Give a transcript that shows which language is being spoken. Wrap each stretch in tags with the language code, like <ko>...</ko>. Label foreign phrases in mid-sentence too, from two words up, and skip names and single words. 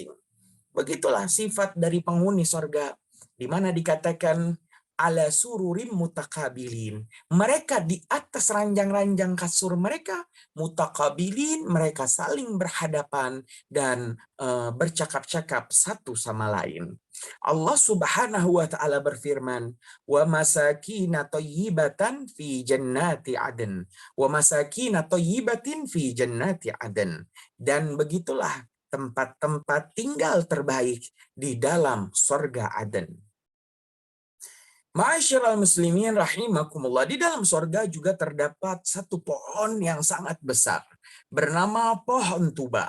<id>Begitulah sifat dari penghuni sorga, di mana dikatakan</id> <ar>على سرر متقابلين.</ar> <id>Mereka di atas ranjang-ranjang kasur mereka, mutakabilin, mereka saling berhadapan dan bercakap-cakap satu sama lain.</id> <ar>الله سبحانه وتعالى</ar> <id>berfirman,</id> <ar>"ومساكن طيبة في جنات عدن." ومساكن طيبة في جنات عدن.</ar> <id>Dan begitulah tempat-tempat tinggal terbaik di dalam surga Aden.</id> <ar>معاشر المسلمين رحمكم الله,</ar> <id>di dalam surga juga terdapat satu pohon yang sangat besar bernama pohon tuba.</id>